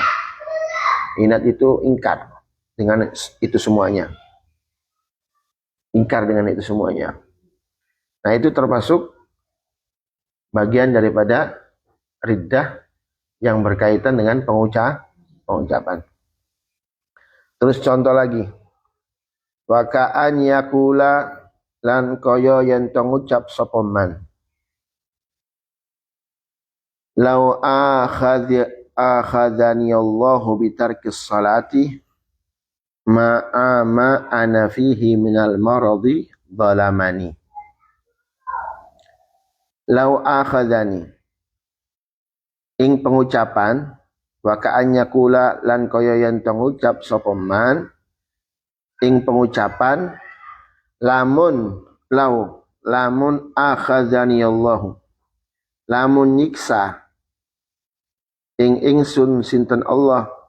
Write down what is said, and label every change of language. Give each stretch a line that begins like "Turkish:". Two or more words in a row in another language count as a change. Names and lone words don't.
Indonesian: Inad itu ingkar dengan itu semuanya. Ingkar dengan itu semuanya. Nah, itu termasuk bagian daripada riddah yang berkaitan dengan pengucapan. Terus contoh lagi.
Arabic: وكأن يقول
Javanese: lan kaya yen to ngucap sapa man.
Arabic: لو أخذني الله بترك الصلاة مع ما أنا فيه من المرض ظلمني. لو أخذني
Javanese: ing pengucapan
Arabic: وكأن يقول
Javanese: lan kaya yen to ngucap sapa man ing pengucapan lamun
Arabic: أخذني الله,
Javanese: lamun nyiksa ing ingsun sinten Allah,